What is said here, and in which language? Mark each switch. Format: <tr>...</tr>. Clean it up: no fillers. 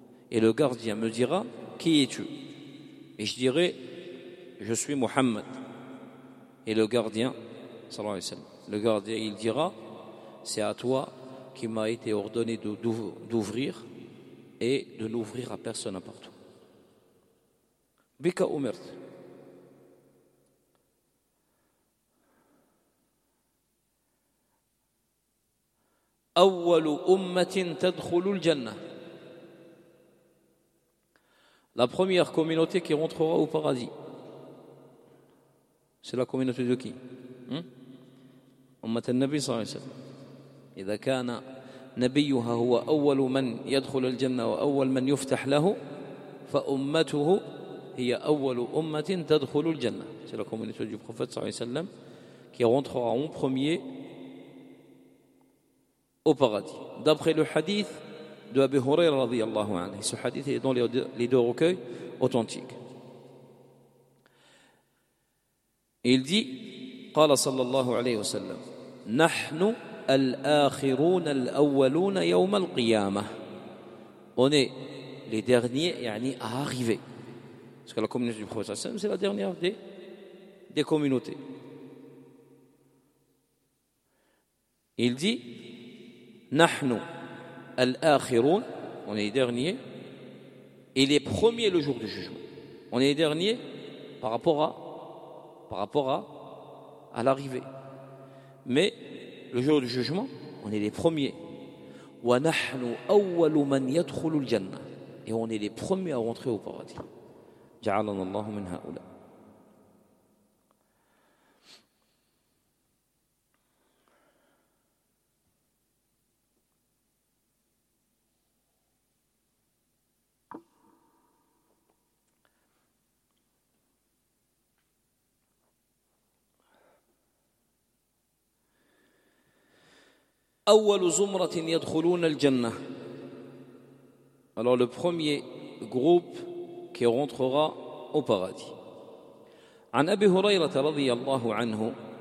<fr>Et le gardien me dira, qui es-tu ? Et je dirai, je suis Muhammad. Et le gardien, sallallahu alayhi wa sallam, le gardien, il dira, c'est à toi qu'il m'a été ordonné d'ouvrir et de n'ouvrir à personne à part toi.</fr> <ar>بك أمرت أول أمة تدخل الجنة</ar> <fr>La première communauté qui rentrera au paradis C'est la communauté de qui</fr> <ar>أمة النبي صلى الله عليه وسلم إذا كان نبيها هو أول من يدخل الجنة وأول من يفتح له فأمته هي أول أمة تدخل الجنة.</ar> <fr>C'est la communauté du prophète</fr> <ar>صلى الله عليه وسلم</ar> <fr>qui rentrera en premier au paradis. D'après le hadith de Abu Huraira</fr> <ar>رضي الله عنه.</ar> <fr>Ce hadith est dans les deux recueils authentiques. Il dit,</fr> <ar>قال صلى الله عليه وسلم نحن الآخرون الأولون يوم القيامة.</ar> <fr>On est les derniers, يعني arrivés. Parce que la communauté du Prophète, c'est la dernière des communautés. Il dit,</fr> <ar>نحن الآخرون,</ar> <fr>on est les derniers, et les premiers le jour du jugement. On est les derniers par rapport à l'arrivée. Mais le jour du jugement, on est les premiers.</fr> <ar>وَنَحْنُ أَوَّلُ مَنْ يَدْخُلُ الْجَنَّةِ</ar> <fr>Et on est les premiers à rentrer au paradis.</fr> <ar>جَعَلَنَ اللَّهُ مِنْ هَؤُلَاءِ أول زمرة يدخلون الجنة.</ar> <fr>Alors le premier groupe qui rentrera au paradis.</fr> <ar>عن أبي هريرة رضي الله عنه.</ar>